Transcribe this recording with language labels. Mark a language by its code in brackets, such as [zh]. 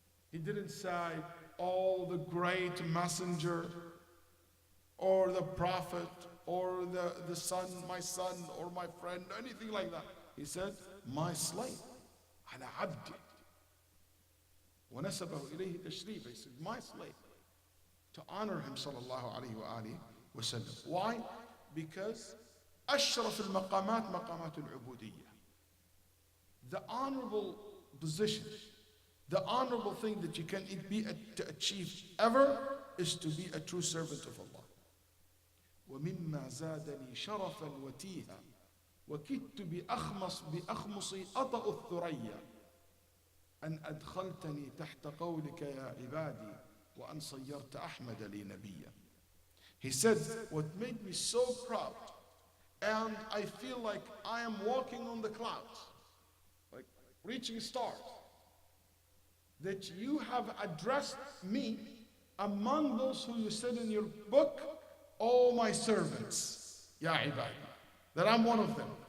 [en] He didn't say, oh, the great messenger, or the prophet, or the son, my son, or my friend, anything like that. He said, my slave. Ala abdi. [ar] ونسبه إليه تشريفا. [en] He said, my slave. To honor him, sallallahu alayhi wa alihi wa sallam. Why? Because [ar] أشرف المقامات مقامات العبودية. [en] The honorable position, the honorable thing that you can to achieve ever is to be a true servant of Allah. [ar] ومما زادني شرفا وتيها وكدت بأخمصي أطأ الثريا أن أدخلتني تحت قولك يا عبادي وأن صيرت أحمد لي نبيا. [en] He said, what made me so proud, and I feel like I am walking on the clouds, like reaching stars, that you have addressed me among those who you said in your book, oh my servants, ya ibadi, that I'm one of them.